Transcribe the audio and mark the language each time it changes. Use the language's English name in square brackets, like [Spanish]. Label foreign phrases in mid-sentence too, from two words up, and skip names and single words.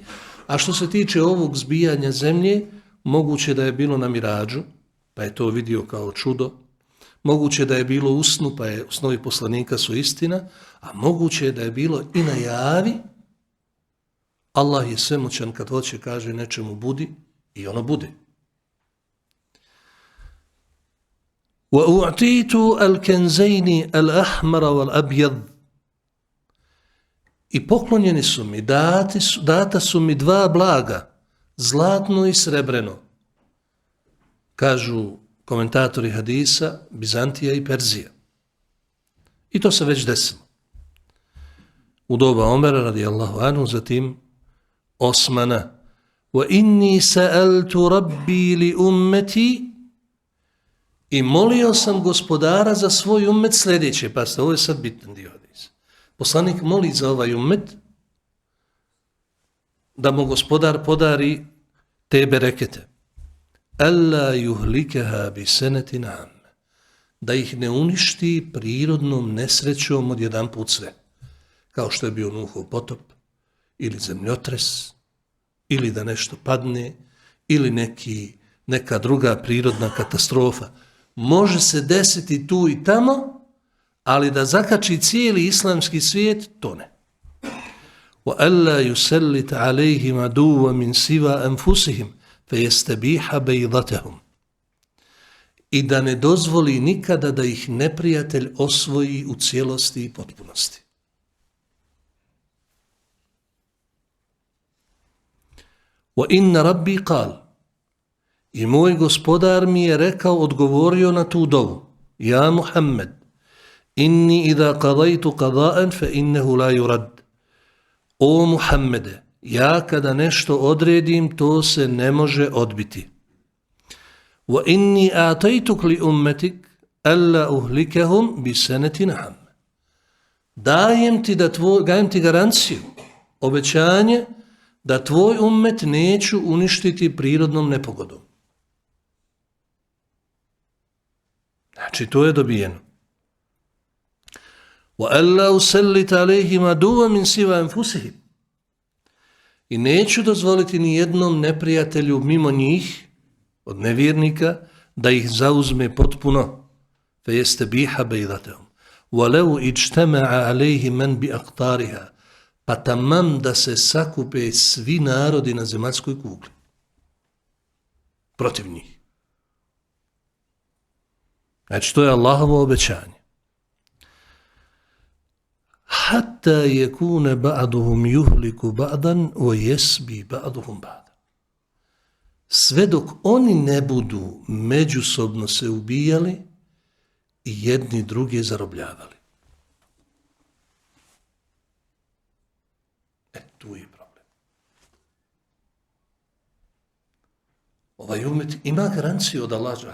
[Bosnian] A što se tiče ovog zbijanja zemlje, moguće da je bilo na miradžu, pa je to vidio kao čudo. Moguće da je bilo u snu, pa je snovi poslanika su istina, a moguće da je bilo i na javi. Allah je svemoćan kad hoće kaže nečemu budi i ono bude. [Arabic] وَأُعْتِيتُ الْكَنْزَيْنِ الْأَحْمَرَ وَالْأَبْيَضِ. [Bosnian] I poklonjeni su mi, data su mi dva blaga, zlatno i srebreno. Kažu komentatori hadisa, Bizantija i Perzija. I to se već desilo. U doba Omera [Arabic] رضي الله عنه, [Bosnian] zatim Osmana. [Arabic] وَإِنِّي سَأَلْتُ رَبِّي لِأُمَّتِي. [Bosnian] I molio sam gospodara za svoj ummet sljedeće. Pazite, ovo je sad bitan dio hadisa. Poslanik moli za ovaj ummet da mu gospodar podari te berekete. [Arabic] ألا يهلكها بسنة عامة. [Bosnian] Da ih ne uništi prirodnom nesrećom od jedan put sve. Kao što je bio Nuhov potop, ili zemljotres, ili da nešto padne, ili neka druga prirodna katastrofa. Može se desiti tu i tamo, ali da zakači cijeli islamski svijet, to ne. [Arabic] وَأَلَّا يُسَلِّتَ عَلَيْهِمْ عَدُوًّا مِنْ سِوَا أَنفُسِهِمْ فَيَسْتَبِيحَ بَيْضَتَهُمْ. [Bosnian] I da ne dozvoli nikada da ih neprijatelj osvoji u cijelosti i potpunosti. [Arabic] وَإِنَّ رَبِّي قَالَ. [Bosnian] I moj gospodar mi je rekao, odgovorio na tu dovu: Ja Muhammed, [Arabic] إني إذا قضيت قضاء فإنه لا يرد. [Bosnian] O Muhammede, ja kada nešto odredim, to se ne može odbiti. [Arabic] وإني أعطيتك لأمتك ألا أهلكهم بسنة عامة. [Bosnian] Dajem ti garanciju, obećanje, da tvoj ummet neću uništiti prirodnom nepogodom. Znači, to je dobijeno. [Arabic] وَأَلَّا أُسَلِّتَ عَلَيْهِمْ عَدُوًّا مِنْ سِوَا أَنفُسِهِمْ. [Bosnian] I neću dozvoliti ni jednom neprijatelju mimo njih, od nevjernika, da ih zauzme potpuno. [Arabic] فَيَسْتَبِيحَ بَيْضَتَهُمْ وَلَوْ اِجْتَمَعَ عَلَيْهِ مَنْ بِأَقْطَارِهَا. [Bosnian] Pa tamam da se sakupe svi narodi na zemaljskoj kugli protiv njih. Znači, to je Allahovo obećanje. [Arabic] حتى يكون بعضهم يهلك بعضا ويسبي بعضهم بعضا. [Bosnian] Sve dok oni ne budu međusobno se ubijali i jedni druge zarobljavali. Tu je problem. Ovaj ummet ima garanciju od Allaha.